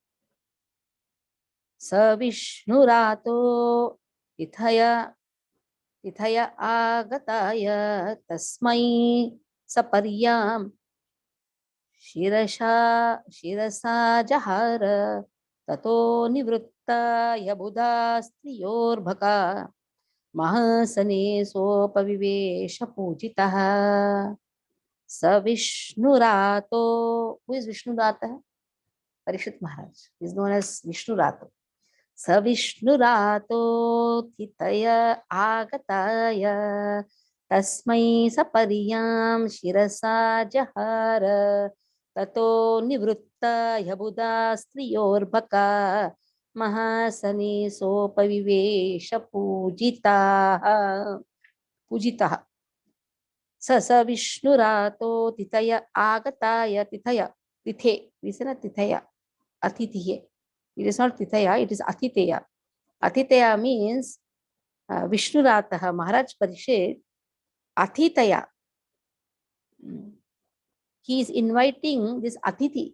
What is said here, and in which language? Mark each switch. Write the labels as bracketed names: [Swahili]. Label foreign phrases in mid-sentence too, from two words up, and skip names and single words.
[Sanskrit] Sa Vishnurato Ithaya agataya tasmai saparyam shirasa jahara tato nivrutta yabuda striyorbhaka mahasane sopavivesha pujitaha sa Vishnurato. [English] Who is Vishnurata? Parikshit Maharaj is known as Vishnurato. [Sanskrit] Sa Vishnurato thitaya agataya tasmai sapariyam shirasa jahara tato nivrutta yabuda striyorbhaka mahasane sopavivesha pujitaha. Sa Vishnurato tithaya agataya tithe. [English] We say not [Sanskrit] tithaya, atithiye. [English] It is not tithaya, it is atithaya. Atithaya means Vishnurataha, Maharaj Parikshit, atithaya. He is inviting this atithi.